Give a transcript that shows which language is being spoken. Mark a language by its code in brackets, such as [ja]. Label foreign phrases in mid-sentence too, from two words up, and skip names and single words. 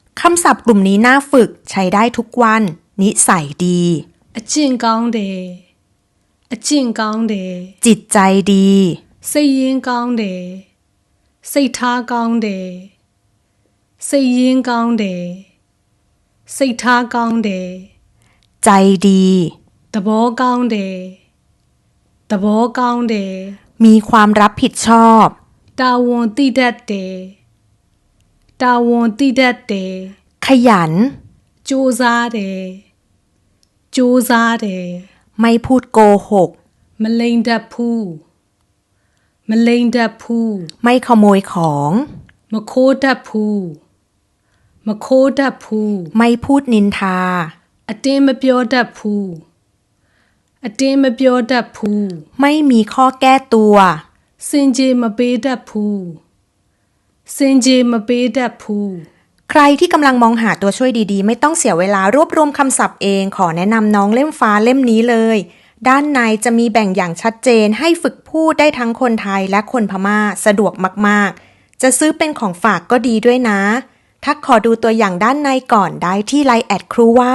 [th] คำศัพท์กลุ่มนี้น่าฝึกใช้ได้ทุกวันนิสัยดี [my] အကျင့်ကောင်းတယ်အကျင့်ကောင်းတယ် [th] จิตใจดี [my] စိတ်ရင်းကောင်းတယ်စိတ်ထားကောင်းတယ်စိတ်ရင်းကောင်းတယ်စိတ်ထားကောင်းတယ် [th] ใจดี [my] သဘောကောင်းတယ်သဘောကောင်းတယ် [th] มีความรับผิดชอบ [my] တာဝန်သိတတ်တယ်တာဝန်သိတတ်တယ် [th] ขยัน [my] ကြိုးစားတယ်ကြိုးစားတယ် [th] ไม่พูดโกหก [my] မလိမ်တတ်ဘူးမလိမ်တတ်ဘူး [th] ไม่ขโมยของ [my] မခိုးတတ်ဘူးမခိုးတတ်ဘူး [th] ไม่พูดนินทา [my] အတင်းမပြောတတ်ဘူးအတင်းမပြောတတ်ဘူး [th] ไม่มีข้อแก้ตัว [my] စင်ကြေမပေးတတ်ဘူးစင်ကြေမပေးတတ်ဘူး [th] ใครที่กำลังมองหาตัวช่วยดีๆไม่ต้องเสียเวลารวบรวมคำศัพท์เองขอแนะนำน้องเล่มฟ้าเล่มนี้เลยด้านในจะมีแบ่งอย่างชัดเจนให้ฝึกพูดได้ทั้งคนไทยและคนพม่าสะดวกมากๆจะซื้อเป็นของฝากก็ดีด้วยนะถ้าขอดูตัวอย่างด้านในก่อนได้ที่ LINE@ ครูว่า